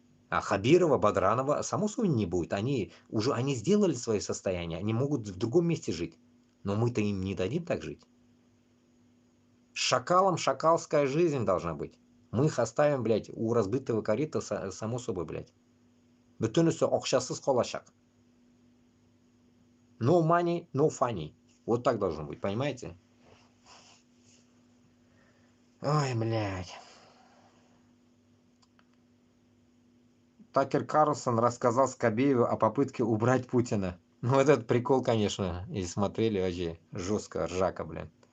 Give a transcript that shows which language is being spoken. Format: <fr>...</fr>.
<ru>А Хабирова, Бадранова, само собой, не будет. Они сделали свое состояние, они могут в другом месте жить. Но мы-то им не дадим так жить. С шакалом шакалская жизнь должна быть. Мы их оставим, блядь, у разбитого корита, само собой, блядь.</ru> <tt>Бөтенесе акчасыз калачак.</tt> <en>No money, no funny.</en> <ru>Вот так должно быть, понимаете? Ой, блядь. Такер Карлсон рассказал Скобееву о попытке убрать Путина. Ну, вот этот прикол, конечно, и смотрели вообще жестко, ржака, блин.</ru>